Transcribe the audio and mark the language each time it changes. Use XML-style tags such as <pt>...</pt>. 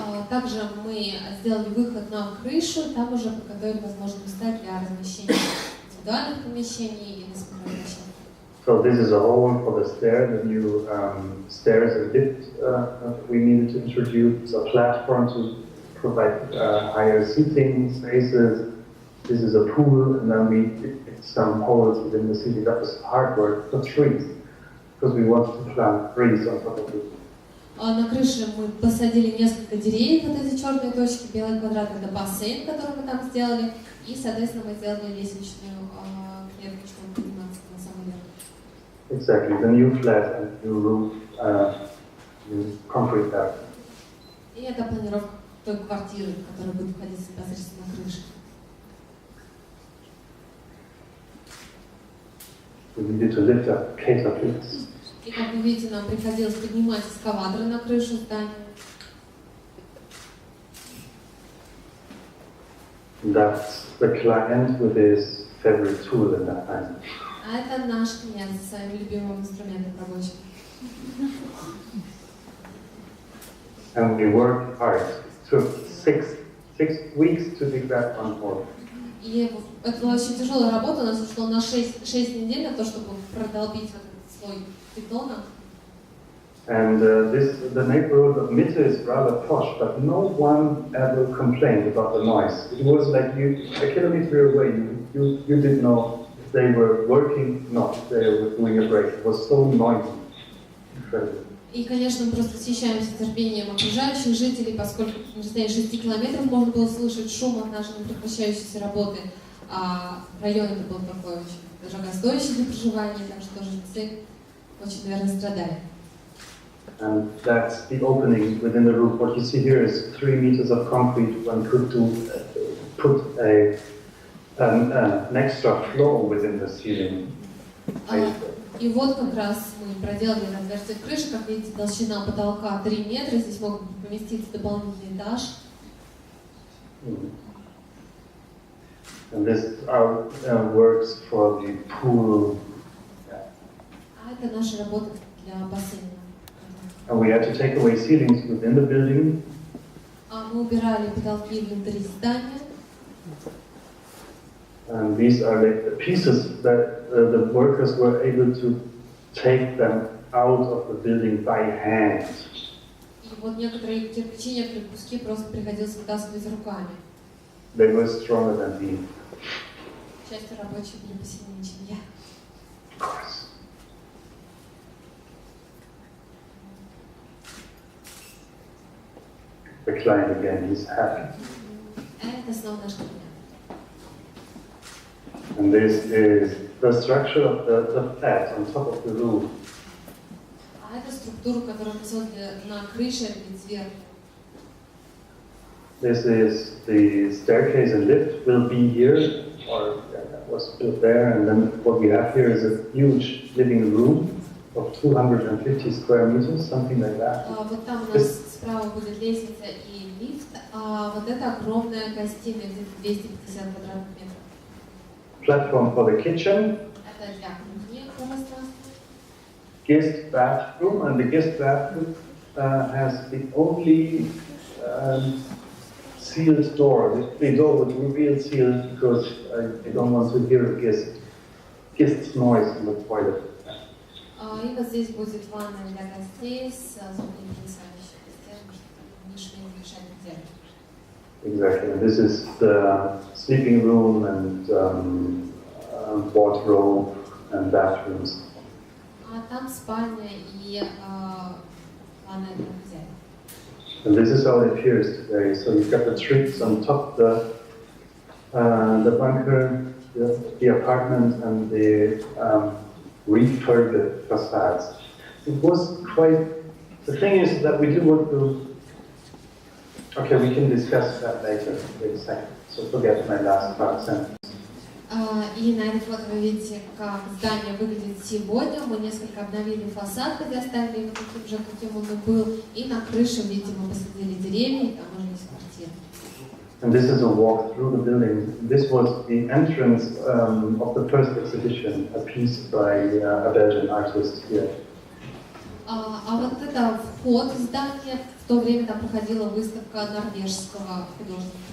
<ru>Также мы сделали выход на крышу, там уже подготовили возможные места для размещения индивидуальных помещений и несколько помещений.</ru> <en>So this is a hole for the stair, the new stairs and lift we needed to introduce, a platform to provide higher seating spaces. This is a pool, and then we did some holes within the ceiling. That was hard work for trees, because we wanted to plant trees on top of it.</en> <ru>На крыше мы посадили несколько деревьев, вот эти черные точки, белый квадрат, это бассейн, который мы там сделали, и, соответственно, мы сделали лестничную клетку, чтобы подниматься на самый верх.</ru> <en>Exactly, the new flat and new roof, new concrete pad.</en> <ru>И это планировка той квартиры, которая будет находиться непосредственно на крыше.</ru> <en>We needed to lift up catapults.</en> <ru>И как вы видите, нам приходилось поднимать эскаваторы на крышу здания.</ru> <en>That's the client with his favorite tool in that time.</en> <ru>А это наш клиент со своим любимым инструментом рабочим.</ru> <en>And we worked hard. It took six weeks to dig that one hole.</en> <ru>И это была очень тяжелая работа, у нас ушло на 6 недель на то, чтобы продолбить вот этот слой бетона.</ru> <en>And the neighborhood of Mitte is rather posh, but no one ever complained about the noise. It was like a kilometer away, you didn't know if they were working, not if they were doing a break. It was so noisy. Incredible.</en> <ru>И, конечно, мы просто восхищаемся терпением окружающих жителей, поскольку на расстоянии 6 километров можно было слышать шум от нашей непрекращающейся работы, а район это был такой очень дорогостоящий для проживания, так что жильцы очень, наверное, страдали.</ru> <en>And that's the opening within the roof. What you see here is 3 meters of concrete. One could put an extra floor within the ceiling.</en> <ru>И вот как раз мы проделали отверстие в крыше, как видите, толщина потолка 3 метра, здесь мог поместиться дополнительный этаж.</ru> <en>And this works for the pool.</en> <ru>А это наша работа для бассейна.</ru> <en>And we had to take away ceilings within the building.</en> <ru>Мы убирали потолки внутри здания.</ru> <en>And these are like the pieces that the workers were able to take them out of the building by hand.</en> <ru>И вот некоторые кирпичи, некоторые куски просто приходилось вытаскивать руками.</ru> <en>They were stronger than me.</en> <ru>К счастью, рабочие были посильнее, чем я.</ru> <en>Of course. The client again, he's happy.</en> <ru>Это снова наш клиент.</ru> <en>And this is the structure of the flat on top of the roof.</en> <ru>А это структура, которую мы создали на крыше или сверху.</ru> <en>This is the staircase and lift will be here, or was built there, and then what we have here is a huge living room of 250 square meters, something like that.</en> <ru>Вот там у нас справа будет лестница и лифт, а вот это огромная гостиная, где-то 250 квадратных метров.</ru> <en>Platform for the kitchen.</en> <ru>Это для кухни пространство.</ru> <en>Guest bathroom, and the guest bathroom has the only sealed door. The door with revealed seal because I don't want to hear guest's noise in the toilet.</en> <ru>И вот здесь будет ванная для гостей с звуконепроницающей стенкой, чтобы не шли, не мешать нельзя.</ru> <en>Exactly. And this is the sleeping room and wardrobe and bathrooms.</en> <ru>А там спальня и ванная для хозяина.</ru> <en>And this is how it appears today. So you've got the tricks on top of the bunker, the apartment and the refurbished facades. It was quite. The thing is that we do want to. Okay, we can discuss that later. Wait a second. So forget my last part sentence.</en> <ru>И на этой фото вы видите, как здание выглядит сегодня. Мы несколько обновили фасад, хотя оставили его таким же, каким он и был. И на крыше, видите, мы посадили деревья, и там можно есть квартиры.</ru> <en>And this is a walk through the building. This was the entrance of the first exhibition, a piece by a Belgian artist here.</en> <ru>А вот это вход в здание. В то время там проходила выставка норвежского художника.</ru>